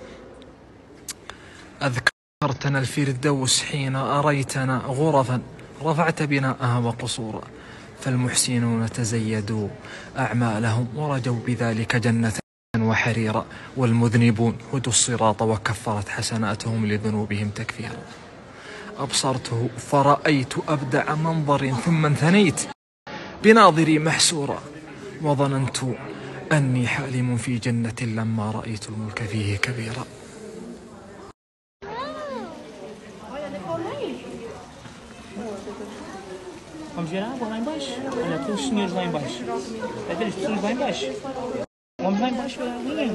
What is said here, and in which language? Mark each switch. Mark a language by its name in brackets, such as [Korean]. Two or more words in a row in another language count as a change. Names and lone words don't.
[Arabic] أذكرتنا الفردوس حين أريتنا غرفا رفعت بناءها وقصورا، فالمحسنون تزيدوا أعمالهم ورجوا بذلك جنة وحريرا، والمذنبون هدوا الصراط وكفرت حسناتهم لذنوبهم تكفيرا. أبصرته فرأيت أبدع منظر ثم انثنيت بناظري محسورا، وظننت أني حالم في جنة لما رأيت الملك فيه كبيرا. [Portuguese] Vamos ver a água lá embaixo. Olha, aqueles senhores lá embaixo. Aqueles pessoas lá embaixo. Vamos lá embaixo ver a aguinha.